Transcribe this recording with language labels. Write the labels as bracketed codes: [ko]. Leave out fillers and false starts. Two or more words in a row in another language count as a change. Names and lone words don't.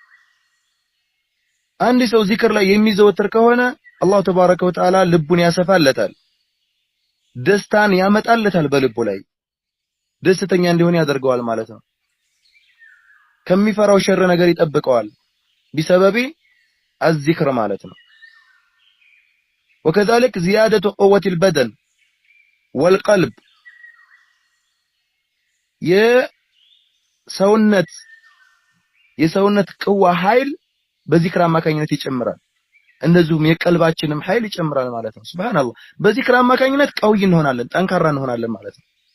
[am] አንድ ሰው ዚክር ላይ የሚዘወትር ከሆነ [ar] الله تبارك وتعالى [am] ልቡን ያሰፋለታል ደስታን ያመጣለታል በልቡ ላይ ደስተኛ እንዲሆን ያደርገዋል ማለት ነው ከሚፈራው ሸር ነገር ይጠብቀዋል [ar] بسبب الذكر [am] ማለት ነው [ar] وكذلك زيادة قوة البدن والقلب [am] የሰውነት ቅዋ ኃይል በዚክር አማካኝነት ይጨምራል እንደዚሁም የቀልባችንም ኃይል ይጨምራል ማለት ነው ሱብሃንአላህ በዚክር አማካኝነት ቀውይ እንሆናለን ጠንካራ እንሆናለን ማለት ነው